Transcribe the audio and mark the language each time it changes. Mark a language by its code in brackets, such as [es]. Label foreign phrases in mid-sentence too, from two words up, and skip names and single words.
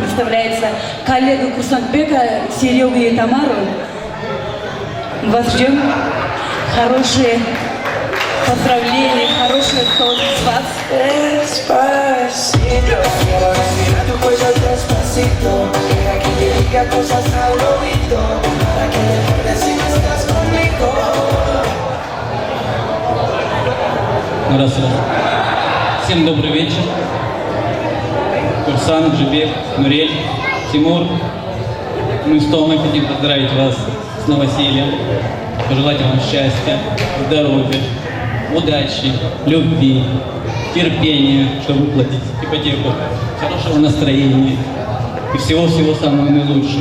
[ru] поздравляется коллега курсант Бека Серегу и Тамару. Вас ждем. Хорошие поздравления, хорошие слова с вас. [es] Despacito, quiero respirar tu cuello despacito. Deja que te diga cosas al oído, para que recuerdes si no estás conmigo. [ru] Раз. Всем добрый вечер. Курсант, Жибек, Нурель, Тимур. Мы с Томой хотим поздравить вас с новосельем, пожелать вам счастья, здоровья, удачи, любви, терпения, чтобы выплатить ипотеку, хорошего настроения и всего-всего самого наилучшего.